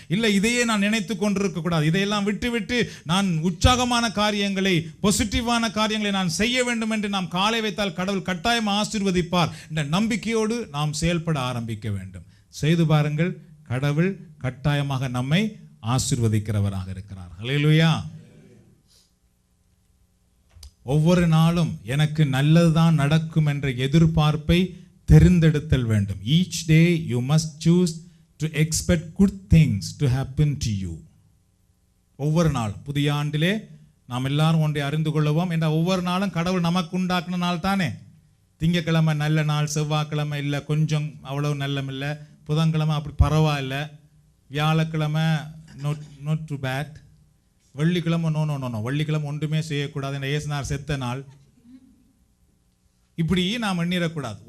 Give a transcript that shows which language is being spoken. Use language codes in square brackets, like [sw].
[ta] இல்லை, இதையே நான் நினைத்து கொண்டிருக்க கூடாது, இதையெல்லாம் விட்டு நான் உற்சாகமான காரியங்களை, பாசிட்டிவான காரியங்களை நான் செய்ய வேண்டும் என்று நாம் காலை வைத்தால் கடவுள் கட்டாயம் ஆசீர்வதிப்பார் என்ற நம்பிக்கையோடு நாம் செயல்பட ஆரம்பிக்க வேண்டும். செய்து பாருங்கள், கடவுள் கட்டாயமாக நம்மை ஆசீர்வதிக்கிறவராக இருக்கிறார். ஹல்லேலூயா. ஒவ்வொரு நாளும் எனக்கு நல்லதுதான் நடக்கும் என்ற எதிர்பார்ப்பை தெரிந்தெடுத்தல் வேண்டும். [en] Each day you must choose to expect good things to happen to you. [ta] ஒவ்வொரு நாளும் புதிய ஆண்டிலே நாம் எல்லாரும் ஒன்றை அறிந்து கொள்வோம் என்ற ஒவ்வொரு நாளும் கடவுள் நமக்கு உண்டாக்குன நாள் தானே. திங்கக்கிழமை நல்ல நாள், செவ்வாய்க்கிழமை இல்லை கொஞ்சம் அவ்வளவு நல்லமில்லை, புதன்கிழமை அப்படி பரவாயில்ல, வியாழக்கிழமை [en] not too bad, [ta] வெள்ளிக்கிழமை நோ, வெள்ளிக்கிழமை ஒன்றுமே செய்யக்கூடாது என்ற இயேசுநாதர் செத்த நாள், இப்படி நாம் எண்ணிடக்கூடாது.